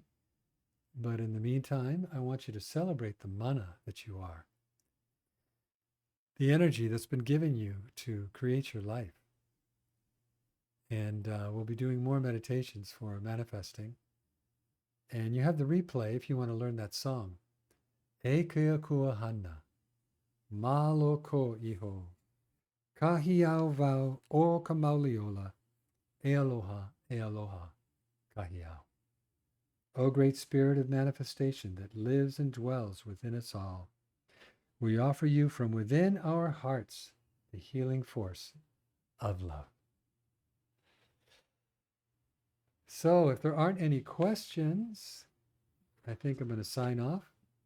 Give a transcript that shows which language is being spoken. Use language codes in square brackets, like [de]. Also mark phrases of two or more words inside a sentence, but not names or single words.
[en] But in the meantime, I want you to celebrate the mana that you are, the energy that's been given you to create your life. And we'll be doing more meditations for manifesting. And you have the replay if you want to learn that song. [haw] E kia kua hana, malo ko iho, kahiau vau o ka mauliola, e aloha, kahiau. [en] O great spirit of manifestation that lives and dwells within us all, we offer you from within our hearts the healing force of love. So if there aren't any questions, I think I'm going to sign off.